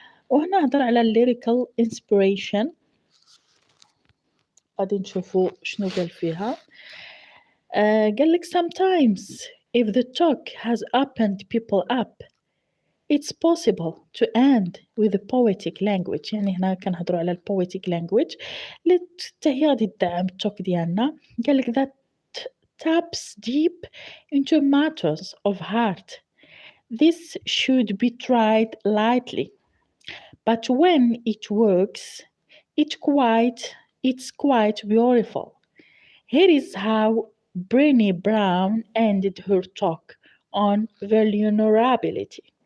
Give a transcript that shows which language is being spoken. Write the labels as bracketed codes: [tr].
[ar] وهنا هضر على lyrical inspiration، غادي نشوفو شنو قال فيها. قالك [en] sometimes if the talk has opened people up it's possible to end with a poetic language. [ar] يعني هنا كنهضروا على poetic language اللي حتى هي غادي تدعم التوك ديالنا. قالك [en] that taps deep into matters of heart. This should be tried lightly, but when it works it's quite beautiful. Here is how Brené Brown ended her talk on vulnerability.